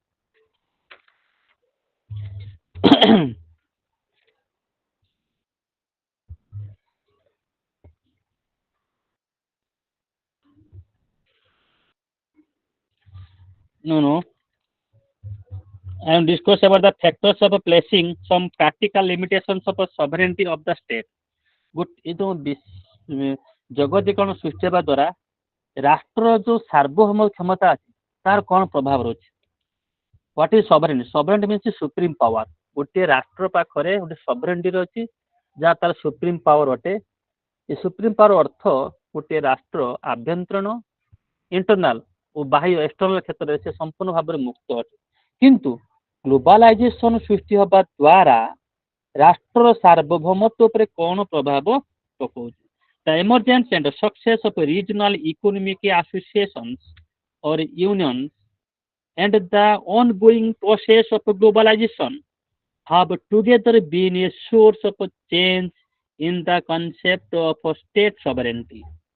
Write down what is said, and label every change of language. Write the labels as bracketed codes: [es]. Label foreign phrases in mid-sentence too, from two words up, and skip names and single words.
[en] No. I am discuss about the factors of placing some practical limitations of sovereignty of the state. [or] ଜଗତୀକରଣ ସୃଷ୍ଟି ହେବା ଦ୍ୱାରା ରାଷ୍ଟ୍ରର ଯୋଉ ସାର୍ବଭୌମ କ୍ଷମତା ଅଛି ତାର କ'ଣ ପ୍ରଭାବ ରହୁଛି? [en] What is sovereignty? Sovereignty means supreme power. [or] ଗୋଟିଏ ରାଷ୍ଟ୍ର ପାଖରେ ଗୋଟେ sovereignty ଅଛି ଯାହା ତାର [en] supreme power [or] ଅଟେ। ଏ [en] supreme power [or] ଅର୍ଥ ଗୋଟିଏ ରାଷ୍ଟ୍ର ଆଭ୍ୟନ୍ତରୀଣ, ଇଣ୍ଟରନାଲ ଓ ବାହ୍ୟ ଏକ୍ସଟର୍ନାଲ କ୍ଷେତ୍ରରେ ସେ ସମ୍ପୂର୍ଣ୍ଣ ଭାବରେ ମୁକ୍ତ ଅଟେ। କିନ୍ତୁ ଗ୍ଲୋବାଲାଇଜେସନ ସୃଷ୍ଟି ହେବା ଦ୍ୱାରା ରାଷ୍ଟ୍ରର ସାର୍ବଭୌମତ୍ୱ ଉପରେ କ'ଣ ପ୍ରଭାବ ପକାଉଛି? [en] The emergence and success of regional economic associations or unions and the ongoing process of globalization have together been a source of change in the concept of state sovereignty.